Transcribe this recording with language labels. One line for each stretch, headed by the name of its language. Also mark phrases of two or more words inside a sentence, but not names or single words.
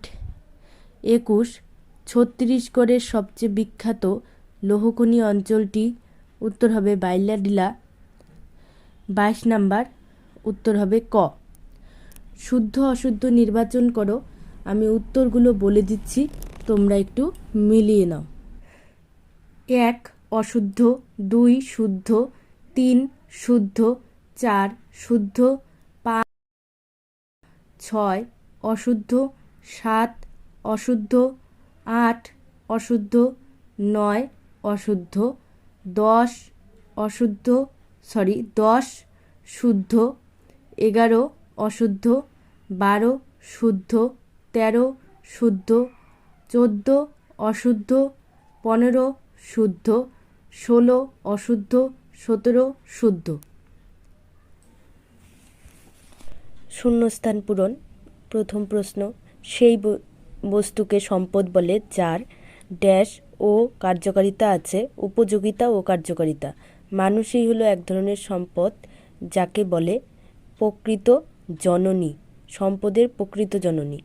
Bangla: 21, ছত্তিশগড়ের সবচেয়ে বিখ্যাত লৌহখনি অঞ্চলটি। উত্তর হবে বাইলাডিলা। 22 নাম্বার, উত্তর হবে ক। শুদ্ধ অশুদ্ধ নির্বাচন করো। আমি উত্তরগুলো বলে দিচ্ছি, তোমরা একটু মিলিয়ে নাও। 1 অশুদ্ধ, 2 শুদ্ধ, 3 শুদ্ধ, 4 শুদ্ধ, 5 6 অশুদ্ধ, 7 অশুদ্ধ, 8 অশুদ্ধ, 9 অশুদ্ধ, 10 অশুদ্ধ, 10 শুদ্ধ, 11 অশুদ্ধ, 12 শুদ্ধ, 13 শুদ্ধ, 14 অশুদ্ধ, 15 শুদ্ধ, 16 অশুদ্ধ, 17 শুদ্ধ। শূন্যস্থান পূরণ। প্রথম প্রশ্ন, সেই বস্তুকে সম্পদ বলে যার ড্যাশ ও কার্যকারিতা আছে। উপযোগিতা ও কার্যকারিতা। মানুষই হলো এক ধরনের সম্পদ যাকে বলে প্রকৃত জননী, সম্পদের প্রকৃত জননী।